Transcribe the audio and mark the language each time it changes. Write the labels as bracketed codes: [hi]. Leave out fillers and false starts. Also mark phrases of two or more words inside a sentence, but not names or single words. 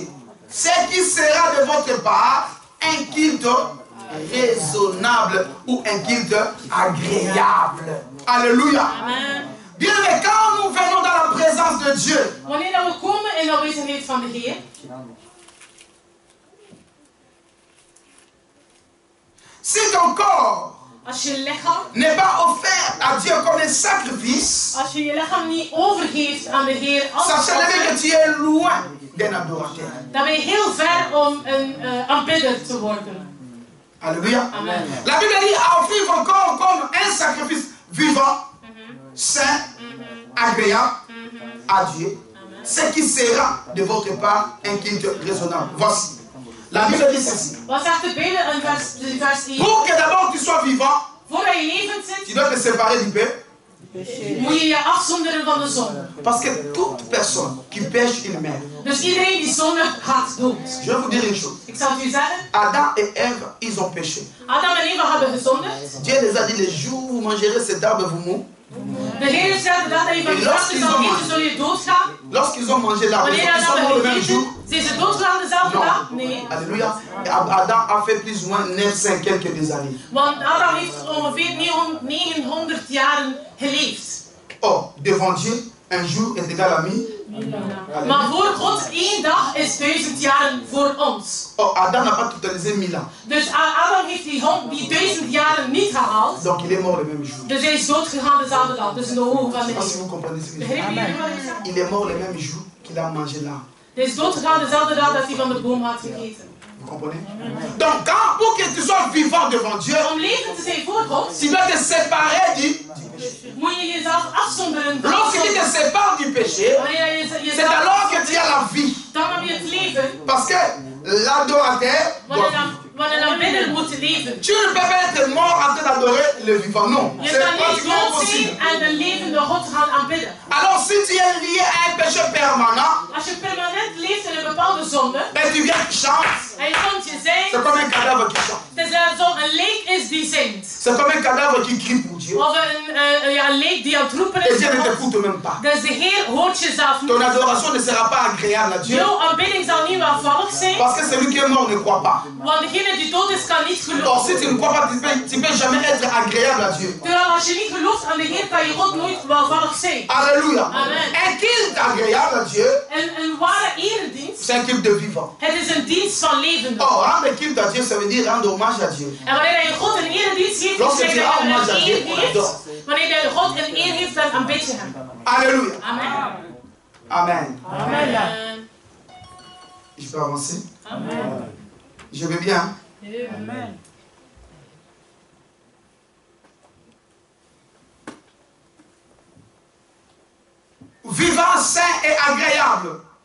[fr] Ce qui sera de votre part un culte raisonnable ou un culte agréable. Alléluia. Amen. Bien, mais quand nous venons dans la présence de Dieu, [nl] Wanneer dat we komen in de aanwezigheid van de Heer, [fr] si ton corps [nl] als je lichaam, [fr] n'est pas offert à Dieu comme un sacrifice, [nl] als je je lichaam niet overgeeft aan de Heer als [fr] sachez [nl] offer, [fr] que tu es loin d'un adorateur. [nl] dan ben je heel ver om een aanbidder te worden. [fr] Alléluia. Amen. La Bible dit à offrir vos corps comme un sacrifice vivant, saint, agréable à Dieu, ce qui sera de votre part un culte raisonnable. Voici. La Bible dit ceci. [nl] Wat zegt de Bijbel in vers 1? [fr] Pour que d'abord tu sois vivant, [nl] Voordat je levend [fr] tu [nl] zit, [fr] dois te séparer du péché. [nl] moet je je afzonderen van de zonde. [fr] Parce que toute personne qui pêche, il meurt. [nl] Dus iedereen die zonde gaat dood. [fr] Je vais vous dire une chose. [nl] Ik zal het u zeggen. [fr] Adam et Ève, ils ont péché. [nl] Adam en Eva hebben gezondigd. [fr] Dieu les a dit, les jours où vous mangerez cet arbre, vous mourrez. [nl] De Heer heeft gezegd, de dag dat je van die vruchten zal eten, zul je doodgaan. [fr] Lorsqu'ils ont mangé l'arbre, [nl] Wanneer [fr] ils sont morts le même jour. [nl] zijn ze doodgegaan dezelfde [fr] Non. [nl] dag? Nee. [fr] Alléluia. Et Adam a fait plus ou moins 900 quelques des années. [nl] Want Adam heeft ongeveer 900 jaren geleefd. [fr] Or, devant Dieu, un jour est égal à 1000. [nl] Maar voor God, 1 dag is 1000 jaren voor ons. [fr] Or, Adam n'a pas totalisé 1000 ans. [nl] Dus Adam heeft die 1000 jaren niet gehaald. [fr] Donc, il est mort le même jour. [nl] Dus hij is doodgegaan dezelfde dag. Dus in de ogen van [fr] Je [nl] de [fr] ne sais pas si [nl] Heer. [fr] vous comprenez ce que je dis. [nl] Begrijpen jullie wat ik zeg? [fr] Il est mort le même jour qu'il a mangé l'arbre. [nl] Hij is doodgegaan dezelfde dag dat hij van de boom had gegeten. [fr] Vous comprenez? Donc, pour que tu sois vivant devant Dieu, [nl] Om levend te zijn voor God, [fr] tu dois te séparer du péché. [nl] moet je jezelf afzonderen van [fr] Lorsque [nl] de [fr] tu te [nl] zonde. [fr] sépares du péché, [nl] Wanneer je [fr] c'est [nl] jezelf [fr] alors que tu as la vie. [nl] dan heb je het leven. [fr] Parce que l'adorateur doit [nl] Wanneer dan binnen moet leven. [fr] Tu ne peux pas être mort en train d'adorer le vivant, non. [nl] Je [fr] C'est [nl] kan niet [fr] pratiquement [nl] dood zijn [fr] impossible. [nl] en de levende God gaan aanbidden. [fr] Alors si tu es lié à un péché permanent, [nl] Als je permanent leeft in een bepaalde zonde, [fr] et tu viens qui chante, [nl] en je komt je [fr] c'est [nl] zingt, [fr] comme un cadavre qui chante. [nl] het is net zo een leek is die zingt. [fr] C'est comme un cadavre qui crie pour Dieu. [nl] Of een leek die aan het roepen [fr] Et [nl] is. [fr] Dieu ne t'écoute même pas. [nl] Dus de Heer hoort jezelf niet. [fr] Ton adoration ne sera pas agréable à Dieu. [nl] Jouw aanbidding zal niet welvallig zijn. [fr] Parce que celui qui est mort ne croit pas. [nl] Want degene die dood is, kan niet [fr] Or [nl] geloven. [fr] si tu ne crois pas, tu peux jamais être agréable à Dieu. [nl] Terwijl als je niet gelooft aan de Heer, kan je God nooit welvallig zijn. [fr] Alléluia. Amen. Un culte agréable à Dieu, [nl] Een ware eredienst, [fr] C'est un culte de vivant. [nl] Het is een dienst van levenden. [fr] Oh, rendre culte à Dieu, ça veut dire rendre hommage à Dieu. [nl] En wanneer je God een eredienst geeft, [fr] Lorsque [nl] betekent [fr] tu [nl] dat [fr] rends [nl] je [fr] hommage à [nl] hem [fr] Dieu, [nl] een [fr] on [nl] eer [fr] adore. [nl] geeft. Wanneer je God een eer geeft, dan aanbid je hem. [fr] Alléluia. Amen. Amen. Amen. Je peux avancer? Amen. Je vais bien. Amen. Vivant, saint et agréable.